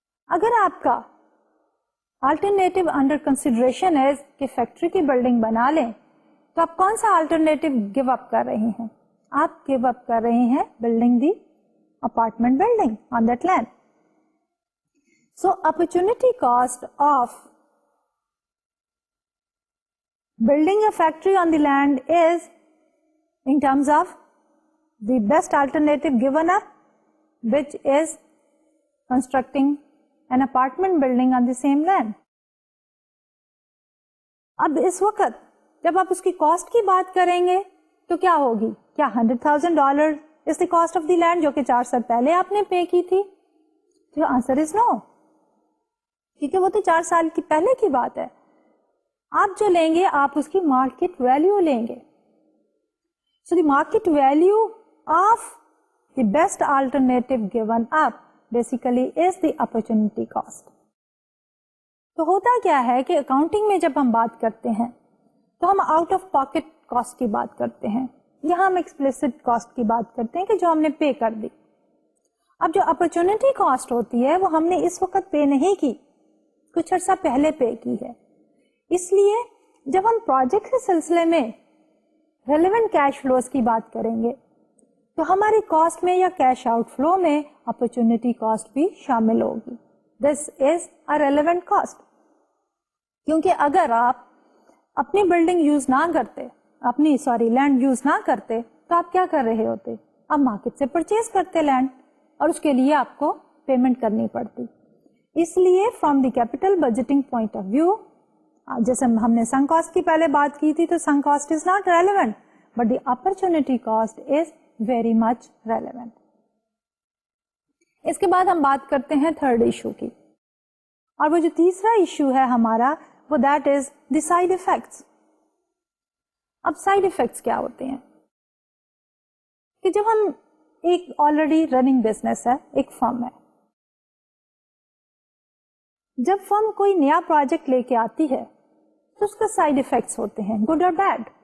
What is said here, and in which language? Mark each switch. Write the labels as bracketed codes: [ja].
[ur] اگر آپ کا آلٹرنیٹو انڈر کنسیڈریشن ہے کہ فیکٹری کی بلڈنگ بنا لیں, تو آپ کون سا آلٹرنیٹو گیو اپ کر رہے ہیں؟ آپ گیو اپ کر رہے ہیں [en] Building the apartment building on that land. So opportunity cost of building a factory on the land is in terms of the best alternative given up, which is constructing an apartment building on the same land. [ur] اب اس وقت جب آپ اس کی cost کی بات کریں گے تو کیا ہوگی؟ کیا [en] $100,000 is the cost of the land [ur] جو کہ 4 سال پہلے آپ نے پے کی تھی؟ تو [en] answer is no, [ur] کیونکہ وہ تو 4 سال کی پہلے کی بات ہے. آپ جو لیں گے آپ اس کی مارکیٹ ویلیو لیں گے. [en] So the market value of the best alternative given up basically is the opportunity cost. [ur] تو ہوتا کیا ہے کہ اکاؤنٹنگ میں جب ہم بات کرتے ہیں تو ہم آؤٹ آف پاکٹ کاسٹ کی بات کرتے ہیں, یہاں ہم ایکسپلیسٹ کاسٹ کی بات کرتے ہیں کہ جو ہم نے پے کر دی. اب جو اپرچونٹی کاسٹ ہوتی ہے وہ ہم نے اس وقت پے نہیں کی, کچھ عرصہ پہلے پے کی ہے. اس لیے جب ہم پروجیکٹ کے سلسلے میں ریلیونٹ کیش فلوز کی بات کریں گے تو ہماری کاسٹ میں یا کیش آؤٹ فلو میں اپرچونٹی کاسٹ بھی شامل ہوگی. [en] this is a relevant cost, [ur] کیونکہ اگر آپ اپنی بلڈنگ یوز نہ کرتے, اپنی لینڈ یوز نہ کرتے تو آپ کیا کر رہے ہوتے؟ آپ مارکیٹ سے پرچیز کرتے لینڈ اور اس کے لیے آپ کو پیمنٹ کرنی پڑتی. اس لیے from the capital budgeting point of view, جیسے ہم نے سنک کاسٹ کی پہلے بات کی تھی, تو [en] Sunk cost is not relevant, but the opportunity cost is very much relevant. [ur] اس کے بعد ہم بات کرتے ہیں تھرڈ ایشو کی, اور وہ جو تیسرا ایشو ہے ہمارا وہ [en] That is the side effects. [ur] اب سائڈ افیکٹس کیا ہوتے ہیں کہ جب ہم ایک آلریڈی رننگ بزنس ہے, ایک فرم ہے, جب فرم کوئی نیا پروجیکٹ لے کے آتی ہے تو اس کا سائڈ افیکٹس ہوتے ہیں, گڈ اور بیڈ.